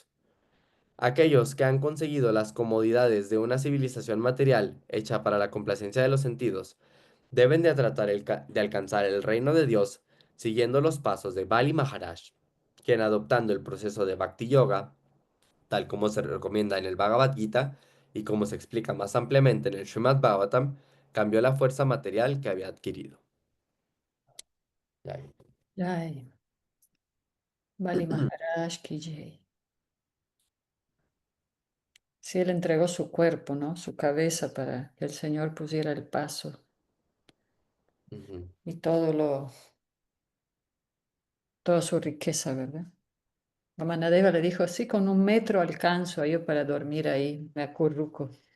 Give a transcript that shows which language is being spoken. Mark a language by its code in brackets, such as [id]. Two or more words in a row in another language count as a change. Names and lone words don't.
[es] Aquellos que han conseguido las comodidades de una civilización material hecha para la complacencia de los sentidos, deben de tratar de alcanzar el reino de Dios siguiendo los pasos de Bali Maharaj, quien adoptando el proceso de Bhakti Yoga, tal como se recomienda en el Bhagavad Gita y como se explica más ampliamente en el Srimad Bhagavatam, cambió la fuerza material que había adquirido. Ya. [hi] Jai. Bali Maharaj ki jai. [es] Sí, él entregó su cuerpo, ¿no? Su cabeza para que el Señor pusiera el paso Ujú. y toda su riqueza, ¿verdad? Ramanadeva le dijo, sí, con 1 metro alcanzo yo para dormir ahí, me acurruco.